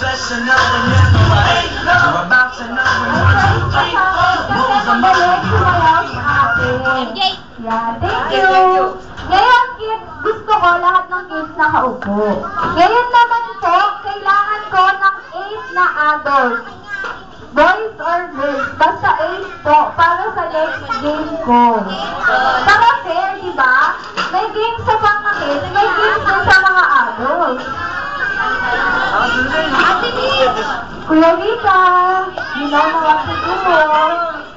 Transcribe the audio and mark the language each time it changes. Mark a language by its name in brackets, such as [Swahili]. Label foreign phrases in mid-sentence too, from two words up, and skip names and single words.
[English] to know when you're away. We're about to know when you're away. Rules are Yeah, thank you. [Filipino] Ngayon, kids, gusto ko lahat ng kids nakaupo. Ngayon naman po, kailangan ko ng 8 na adults. [English] Boys or girls, [Filipino] basta 8 po, para sa [English] next game [Filipino] ko. Para fair, di ba? May games sa mga kids, may games din sa mga adults. Ate Liz! [English] Kuya Rita, you know na what to do.